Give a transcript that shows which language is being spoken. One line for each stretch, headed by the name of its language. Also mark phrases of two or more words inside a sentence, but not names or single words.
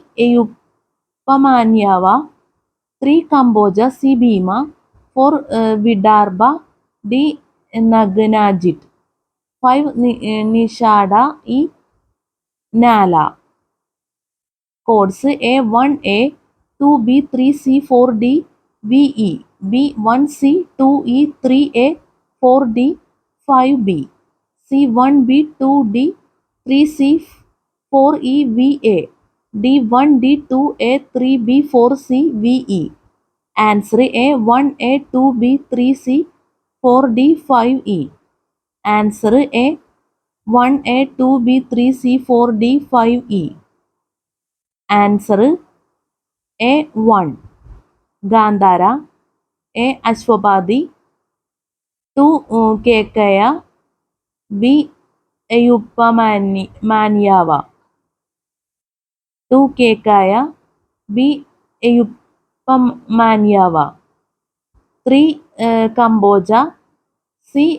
English: Ayupamanyava, 3 Kamboja, C. Bhima, 4 Vidarbha, D. Naganajit, 5 Nishada, E. Nala. Codes A1A, 2B, 3C, 4D, VE, B1C, 2E, 3A, 4D, 5B, C1B, 2D, 3C, 4E, VA, D1D, 2A, 3B, 4C, VE. Answer A1A, 2B, 3C, 4D, 5E. Answer A1A, 2B, 3C, 4D, 5E. Answer A1 Gandhara, A. Ashwabadi, 2 Kekaya, B. Ayupamanyava, 2 Kekaya, B. Ayupamanyava, 3 Kamboja, C.